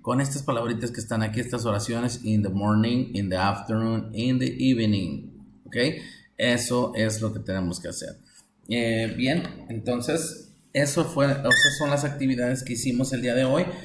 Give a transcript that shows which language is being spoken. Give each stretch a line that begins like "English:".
Spanish: Con estas palabritas que están aquí, estas oraciones.
English: In the morning, in the afternoon, in the evening.
Spanish: ¿Ok? Eso es lo que tenemos que hacer. Bien, entonces Esas son las actividades que hicimos el día de hoy.